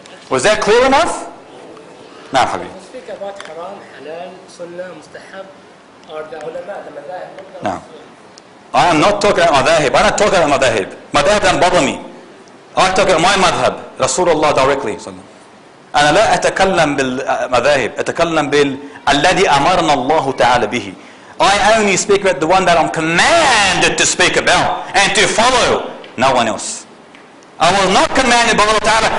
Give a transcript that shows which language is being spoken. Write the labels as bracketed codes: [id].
[en] Was that clear enough? Now, Habib. We speak about haram, halal, sunnah, mustahab, or the ulama, the madhahib. No. I am not talking about madhahib. I'm not talking about madhahib. Madhahib doesn't bother me. I'm talking about my madhab. Rasulullah directly. [ar] أنا لا أتكلم بالمذاهب. أتكلم بالذي أمرنا الله تعالى به. [en] I only speak about the one that I'm commanded to speak about and to follow. No one else. I was not commanded by Allah Ta'ala.